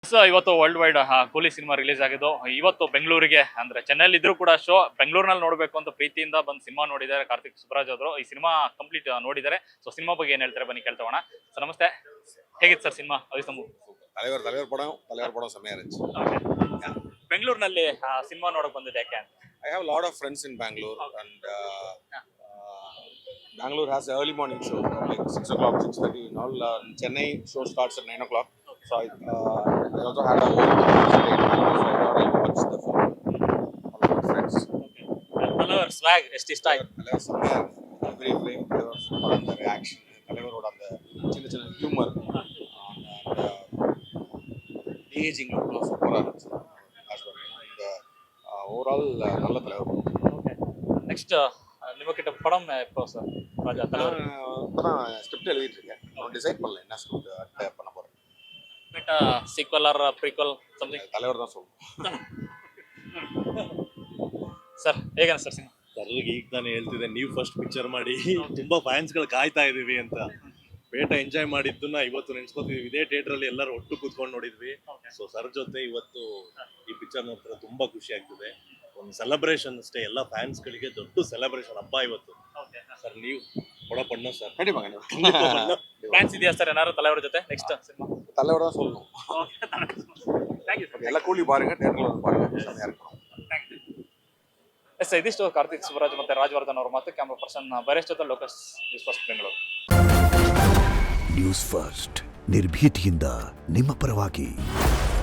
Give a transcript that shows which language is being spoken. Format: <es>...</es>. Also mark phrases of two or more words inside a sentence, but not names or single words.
<kn>ಸೊ ಇವತ್ತು</kn> <en>world wide</en> <kn>ಕೂಲಿ ಸಿನಿಮಾ ರಿಲೀಸ್ ಆಗಿದ್ದು. ಇವತ್ತು ಬೆಂಗಳೂರಿಗೆ ಅಂದ್ರೆ ಚೆನ್ನೈಲಿ ಇದ್ರು ಕೂಡ ಶೋ ಬೆಂಗಳೂರಿನಲ್ಲಿ ನೋಡ್ಬೇಕು ಅಂತ ಪ್ರೀತಿಯಿಂದ ಬಂದು ಸಿನಿಮಾ ನೋಡಿದ್ದಾರೆ ಕಾರ್ತಿಕ್ ಸುಬ್ರಾಜ್ ಅವರು. ಈ ಸಿನಿಮಾ ಕಂಪ್ಲೀಟ್ ನೋಡಿದ್ದಾರೆ. ಸೊ ಸಿನಿಮಾ ಬಗ್ಗೆ ಏನ್ ಹೇಳ್ತಾರೆ ಬನ್ನಿ ಕೇಳ್ತೋಣ. ಸರ್ ನಮಸ್ತೆ, ಹೇಗಿತ್ತು ಸರ್ ಸಿನಿಮಾ?</kn> <ta>தலைவர் படம் செமையா இருந்துச்சு.</ta> <kn>ಬೆಂಗಳೂರಿನಲ್ಲಿ ಸಿನಿಮಾ ನೋಡಕ್ ಬಂದಿದೆ ಯಾಕೆ ಅಂತ?</kn> <en>I have a lot of friends in Bangalore and Bangalore has an early morning show like 6 o'clock, 6:30 and all. Chennai show starts at 9 o'clock. So I also had a whole stay in Bangalore, so I thought I'll watch the film with my friends.</en> <kn>தலைவர் ஸ்வாಗ್ ಎಷ್ಟು ಇಷ್ಟ ಆಯ್ತು?</kn> <ta>தலைவர் செமையா</ta> <en>every frame</en> <ta>தலைவர் சூப்பரா அந்த reaction, தலைவரோட அந்த சின்ன சின்ன ஹியூமர் அந்த ஏஜிங் எல்லாம் சூப்பரா இருந்துச்சு. இந்த ஓவரால் நல்ல தலைவர். ನೆಕ್ಸ್ಟ್ ನಿಮ್ಮಕಿட்ட படம் எப்போ சார்? ராஜா தலைவர் இப்பதான் ஸ்கிரிப்ட் எழுதிட்டு இருக்கேன். நான் டிசைட் பண்ணல என்ன ஸ்கிரிப்ட் பண்ண போறேன்.</ta> <kn>ಬಿಟ್ಟ</kn> <en>sequel or prequel something</en> <ta>தலைவர் தான் சொல்லணும்.</ta> <kn>ಸರ್ ಹೇಗೆ ಅನ್ಸುತ್ತೆ ಸಿನಿಮಾ? ತರ್ಲಿಗೆ ಈಗ ನಾನು ಹೇಳ್ತಿದ್ದೆ, ನೀವು</kn> <en>first picture</en> <kn>ಮಾಡಿ ತುಂಬಾ ಫ್ಯಾನ್ಸ್ಗಳು ಕಾಯ್ತಾ ಇದೀವಿ ಅಂತ. ಬೇಟ ಎಂಜಾಯ್ ಮಾಡಿದ್ದನ್ನ ಇವತ್ತು ನೆನ್ಸ್ಕೊತಿದೀವಿ. ಇದೇ ಥಿಯೇಟರ್ ಅಲ್ಲಿ ಎಲ್ಲರೂ ಒಟ್ಟು ಕೂತ್ಕೊಂಡು ನೋಡಿದ್ವಿ. ಸೊ ಸರ್ ಜೊತೆ ಇವತ್ತು ಈ ಪಿಕ್ಚರ್ ನೋಡ್ತಾರೆ ತುಂಬಾ ಖುಷಿ ಆಗ್ತಿದೆ. ಒಂದು ಸೆಲೆಬ್ರೇಷನ್ ಅಷ್ಟೇ, ಎಲ್ಲ ಫ್ಯಾನ್ಸ್ ಗಳಿಗೆ ದೊಡ್ಡ ಸೆಲೆಬ್ರೇಷನ್ ಹಬ್ಬ ಇವತ್ತು. ಸರ್ ನೀವು ಕೊಡ ಪಣ್ಣ ಸರ್</kn> <ta>கண்டிப்பா கண்டிப்பா</ta> <kn>ಫ್ಯಾನ್ಸ್ ಇದೆಯಾ ಸರ್ ಏನಾದ್ರು தலைவர் ಜೊತೆ ನೆಕ್ಸ್ಟ್ ಸಿನಿಮಾ?</kn> <ta>தலைவர் தான் சொல்லணும்.</ta> <en>thank you sir.</en> <ta>எல்லா கூலி பாருங்க, தியேட்டர்ல வந்து பாருங்க, செமையா இருக்கும்.</ta> <kn>ಎಸ್ ಇದಿಷ್ಟು ಕಾರ್ತಿಕ್ ಸುಬ್ರಾಜ್ ಮತ್ತೆ ರಾಜವರ್ಧನ್ ಅವ್ರ ಮಾತು.</kn> <en>camera person</en> <kn>ಬರೇಶ್ ಜೊತೆ ಲೋಕಸ್, ನ್ಯೂಸ್ ಫಸ್ಟ್ ಬೆಂಗಳೂರು. ನ್ಯೂಸ್ ಫಸ್ಟ್ ನಿರ್ಭೀತಿಯಿಂದ ನಿಮ್ಮ ಪರವಾಗಿ.</kn>